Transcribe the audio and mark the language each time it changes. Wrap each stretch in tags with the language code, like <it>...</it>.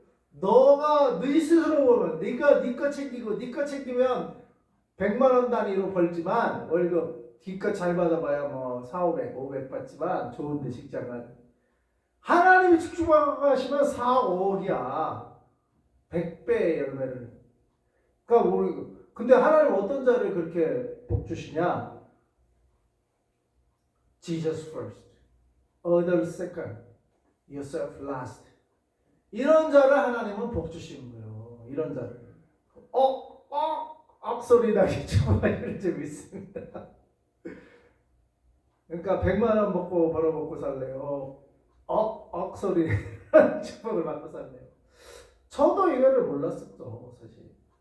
<ko>너가 네 스스로 보면 네가 네 거 챙기고 네 거 챙기면 100만 원 단위로 벌지만 월급 기껏 잘 받아봐야 뭐 4, 500, 500 받지만 좋은데 직장은 하나님이 축복하시면 4, 5억이야. 100배의 열매를. 그러니까 우리 근데 하나님 어떤 자를 그렇게 복 주시냐?</ko> <en>Jesus first, others second, yourself last.</en> <ko>이런 자를 하나님은 복 주시는 거예요. 이런 자를. 악소리 나게 축복하실 줄 믿습니다. 그러니까 100만 원 먹고 벌어먹고 살래요. 악소리 축복을 받고 살래요. 저도 이거를 몰랐었죠, 사실.</ko>